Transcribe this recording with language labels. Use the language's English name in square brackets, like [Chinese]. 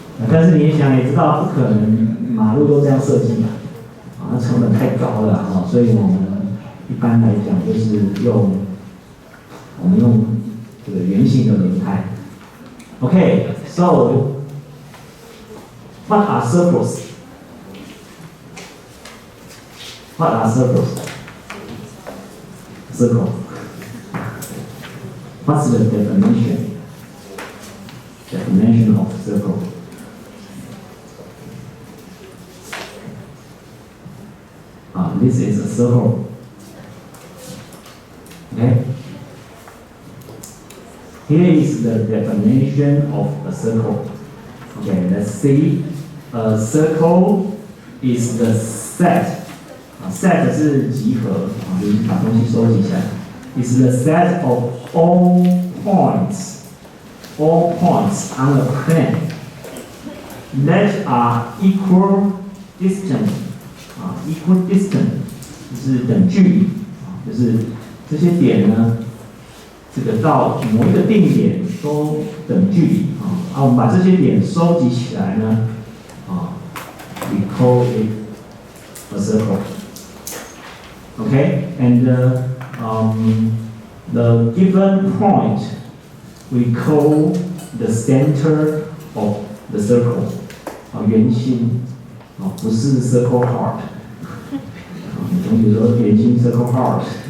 [Chinese] 但是你也知道，不可能马路都这样设计嘛。那成本太高了所以我们一般来讲就是我们用这个圆形的轮胎。 [English] Okay, so what are circles? What are circles? Circle. What's the definition? definition of circle. This is a circle. Okay. Here is the definition of a circle. Okay, let's see. A circle is the set. [Chinese] Set 是集合，就是把东西收集起来。 [English] Is the set of all points on the plane that are equal distance. [Chinese] Equal distance 就是等距离，就是这些点呢，这个到某一个定点都等距离我们把这些点收集起来呢 [English] we call it a circle. Okay, and the given point we call the center of the circle. [Chinese] 圆心不是 circle heart. 同学说圆心 circle heart.